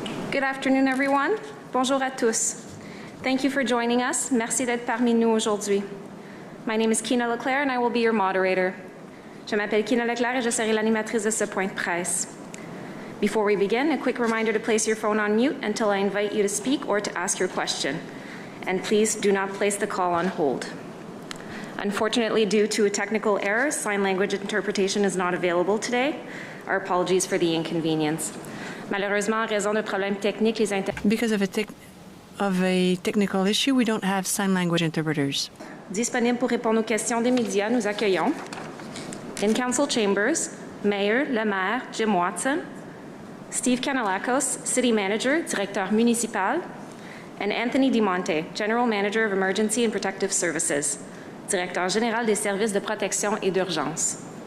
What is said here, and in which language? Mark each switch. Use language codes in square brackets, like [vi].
[en] Good afternoon, everyone. [fr] Bonjour à tous. [en] Thank you for joining us. [fr] Merci d'être parmi nous aujourd'hui. [en] My name is Kina Leclerc and I will be your moderator. [fr] Je m'appelle Kina Leclerc et je serai l'animatrice de ce point de presse. [en] Before we begin, a quick reminder to place your phone on mute until I invite you to speak or to ask your question. And please do not place the call on hold. Unfortunately, due to a technical error, sign language interpretation is not available today. Our apologies for the inconvenience. [fr] Malheureusement, en raison de problèmes techniques, [en] Because of a technical issue, we don't have sign language interpreters. [fr] Disponible pour répondre aux questions des médias, nous accueillons [en] in Council Chambers, Mayor [fr] le Maire Jim Watson, Steve Kanalakos, [en] City Manager, [fr] Directeur Municipal, and Anthony DiMonte, [en] General Manager of Emergency and Protective Services, [fr] Directeur Général des Services de Protection et d'Urgence.